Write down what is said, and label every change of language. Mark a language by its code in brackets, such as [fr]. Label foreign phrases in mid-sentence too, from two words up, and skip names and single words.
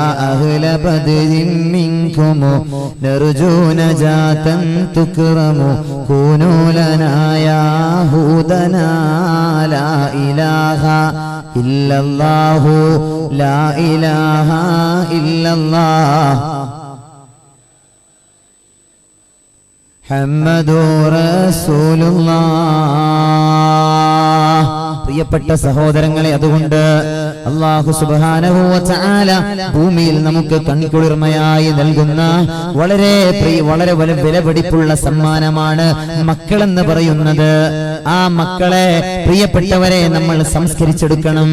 [ar] أهل بدر منكم نرجو نجاة تكرم كونوا لنا يا هودنا لا إله إلا الله لا إله إلا الله محمد رسول الله. [ml] പ്രിയപ്പെട്ട സഹോദരങ്ങളെ, അതുകൊണ്ട് അല്ലാഹു [ar] سبحانه وتعالى [ml] ഭൂമിയിൽ നമുക്ക് കൺകുളിർമയായി നൽകുന്ന വളരെ വിലപിടിപ്പുള്ള സമ്മാനമാണ് മക്കളെന്ന് പറയുന്നത്. ആ മക്കളെ പ്രിയപ്പെട്ടവരെ നമ്മൾ സംസ്കരിച്ചെടുക്കണം.